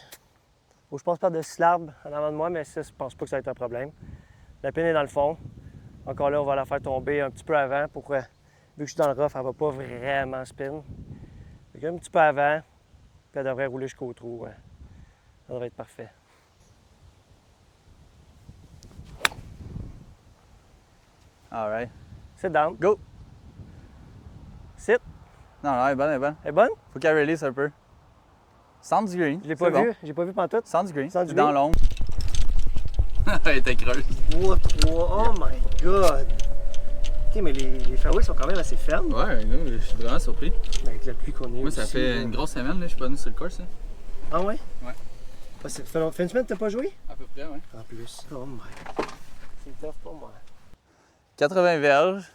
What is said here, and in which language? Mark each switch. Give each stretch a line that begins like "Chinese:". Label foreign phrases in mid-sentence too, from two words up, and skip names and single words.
French: Faut que je passe par-dessus l'arbre en avant de moi, mais ça, je pense pas que ça va être un problème. La pine est dans le fond. Encore là, on va la faire tomber un petit peu avant pour vu que je suis dans le rough, elle va pas vraiment spin. Fait qu'un petit peu avant, puis elle devrait rouler jusqu'au trou. Ouais. Ça devrait être parfait.
English: All right. Sit down. Go! Sit.
French: Non, non, elle est bonne, elle est bonne. Elle est bonne? Faut qu'elle release un peu.
English: Sounds green.
French: Je l'ai pas vu. J'ai pas vu pantoute.
English: Sounds green. Sounds
French: C'est dans
English: green.
French: l'ombre. Elle était creuse. 3-3.
English: Oh my god.
French: Ok, mais les fairways sont quand même assez fermes. Ouais, non, je suis vraiment surpris. Avec la pluie qu'on a eue Moi, ça aussi, fait là. une grosse semaine, là, je suis pas venu sur le course. Là. Ah ouais? Ouais. Ah, fait une semaine que t'as pas joué? À peu près, ouais. En plus.
English: Oh my.
French: C'est tough pour moi. 80 verges.